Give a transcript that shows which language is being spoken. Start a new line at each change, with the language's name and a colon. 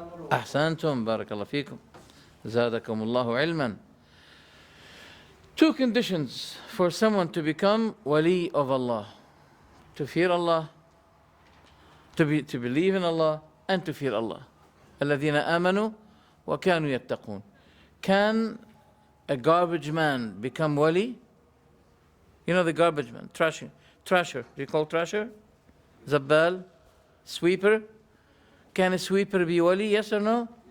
Arabic: Ahsantum, barakallah fikum, zadakumullahu ilman.
English: Two conditions for someone to become wali of Allah: to fear Allah, to believe in Allah, and to fear Allah.
Arabic: الذين آمنوا وكانوا يتقون.
English: Can a garbage man become wali? You know the garbage man, trasher. Do you call trasher? Zabbal, sweeper. Can a sweeper be wali? Yes or no?